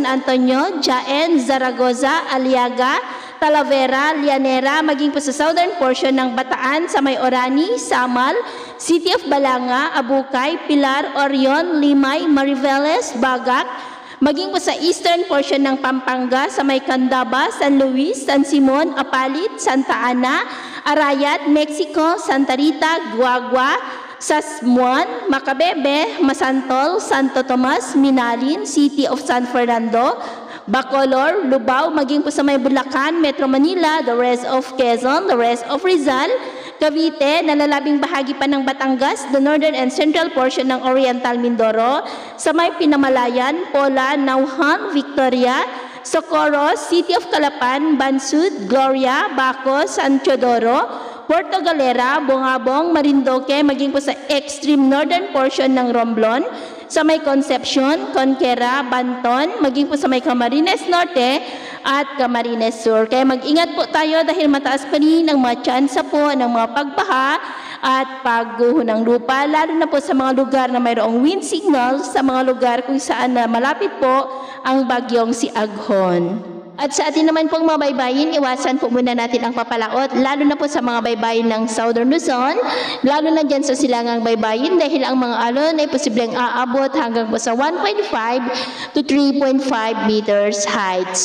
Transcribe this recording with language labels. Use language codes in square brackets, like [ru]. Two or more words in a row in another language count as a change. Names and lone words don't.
[tl] Antonio, Jaen, Zaragoza, Aliaga, Talavera, Llanera, maging po sa [en] southern portion [tl] ng Bataan sa may Orani, Samal, City of Balanga, Abukay, Pilar, Orion, Limay, Mariveles, Bagak, maging po sa [en] eastern portion [tl] ng Pampanga sa may Candaba, San Luis, San Simon, Apalit, Santa Ana, Arayat, Mexico, Santa Rita, Guagua, Sasmuan, Macabebe, Masantol, Santo Tomas, Minalin, City of San Fernando, Bacolor, Lubao, maging po sa may Bulacan, Metro Manila, [en] the rest of Quezon, the rest of Rizal, Cavite, [tl] nalalabing bahagi pa ng [en] Batangas, the northern and central portion ng Oriental Mindoro, [tl] sa may [en] Pinamalayan, Pola, Nauhan, Victoria, Socorro, [tl] City of Calapan, Bansud, Gloria, Bacos, San Teodoro, Puerto Galera, Bongabong, Marindoque, maging po sa [en] extreme northern portion [tl] ng Romblon, sa may Concepcion, Conquera, Banton, maging po sa may Camarines Norte at Camarines Sur. Kaya mag-ingat po tayo dahil mataas pa rin ang mga tsansa po ng mga pagbaha at pagguho ng lupa, lalo na po sa mga lugar na mayroong wind signals, sa mga lugar kung saan na malapit po ang bagyong si Aghon. At sa atin naman pong mga baybayin, iwasan po muna natin ang papalaot, lalo na po sa mga baybayin ng Southern Luzon, lalo na dyan sa silangang baybayin dahil ang mga alon ay posibleng aabot hanggang po sa [en] 1.5 to 3.5 meters height.